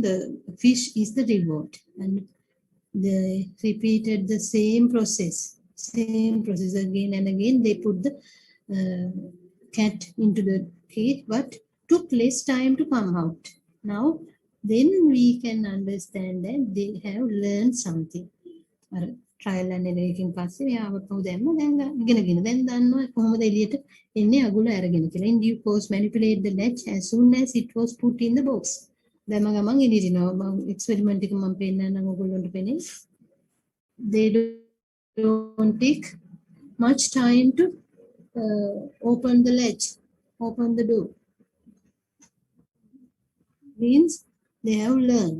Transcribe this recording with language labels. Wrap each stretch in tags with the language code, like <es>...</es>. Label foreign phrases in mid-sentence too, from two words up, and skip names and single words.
<en>The fish is the reward, and they repeated the same process again and again. They put the cat into the cage, but took less time to come out. Now, then we can understand that they have learned something. Trial and error</en> <si>එකෙන් පස්සේ එයාව කොහොමද දැම්ම දැන් ඉගෙනගෙන දැන් දන්නවා කොහොමද එළියට එන්නේ අගුල අරගෙන කියලා.</si> <en>In due course manipulate the latch as soon as it was put in the box.</en> <si>දැන් ගමන් එළියනවා මම එක්ස්පෙරිමන්ට් එක මම පෙන්නන්නම් ඔයගොල්ලන්ට පෙනේ.</si> <en>They don't take much time to open the latch, open the door. Means they have learned.</en>